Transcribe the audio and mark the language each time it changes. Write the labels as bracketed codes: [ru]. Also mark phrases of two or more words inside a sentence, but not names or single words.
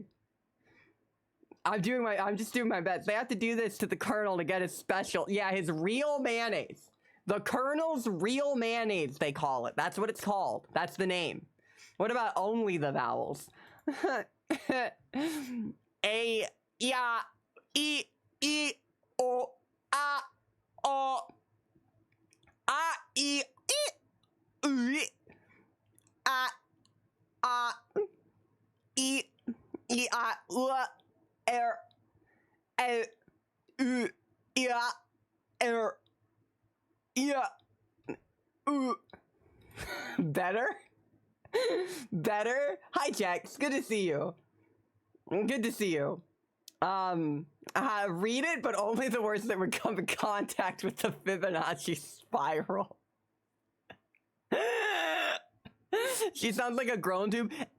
[en] I'm just doing my best. They have to do this to the Colonel to get his special. Yeah, his real mayonnaise. The Colonel's real mayonnaise, they call it. That's what it's called. That's the name. What about only the vowels? A, ya, e, o, a, o. A, e, u, a, e, a, u, er, el, u, er, u. Better? Better? Hi, Jax. Good to see you. Good to see you. Read it, but only the words that would come in contact with the Fibonacci spiral. She sounds like a grown tube.